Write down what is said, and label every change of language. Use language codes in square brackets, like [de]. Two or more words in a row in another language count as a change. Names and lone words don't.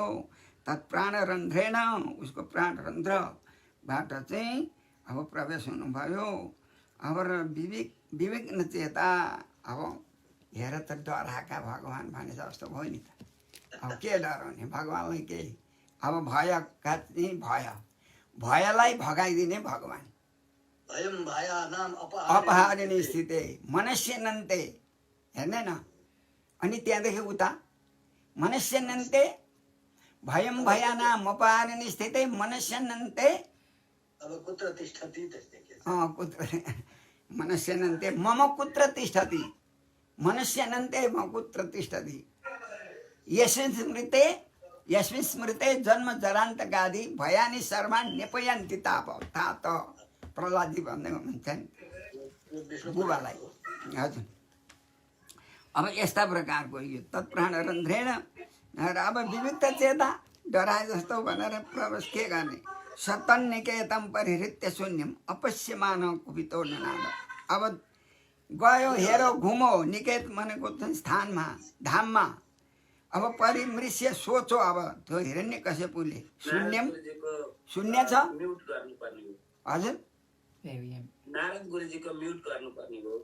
[ne] तत्प्राणरन्ध्रेण उसको प्राणरन्ध्रबाट चाहिँ अब प्रवेश हुनुभयो। अब विवेक चेता अब हेर त डराएका भगवान् भने जस्तो भयो नि त। अब के डराउने भगवान्लाई केही अब भयका चाहिँ भयलाई भगाइदिने भगवान्। [sa] भयं भयानाम अपहारिणी स्थिते मनस्यनन्ते [ne] हेर्ने न अनि त्यहाँदेखि उता [sa] मनस्यनन्ते भयं भयानाम अपहारिणी स्थिते मनस्यनन्ते [ne] अब [sa] कुत्र तिष्ठति [ne] त्यस्तै के [sa] कुत्र मनस्यनन्ते मम कुत्र तिष्ठति मनस्यनन्ते मम कुत्र तिष्ठति यस्मिन् स्मृते जन्म जरान्तकादि भयानि सर्वान् नेपयन्ति तात [ne] प्रहलादजी भन्दै हुनुहुन्छ नि बुबालाई हजुर। अब यस्ता प्रकारको यो तत्प्राणरन्ध्रेण र अब विविक्त चेता डराए जस्तो भनेर प्रवेश के गर्ने [sa] सतन्निकेतम परिहृत्य शून्यम अपश्यमान कुपितो ननाद। [ne] अब गयो हेरो घुमो निकेत भनेको चाहिँ स्थानमा धाममा अब परिमृश्य सोचो अब त्यो हिरण्यकश्यपुले शून्यम शून्य छ हजुर नारद गुरुजीको म्युट गर्नुपर्ने हो।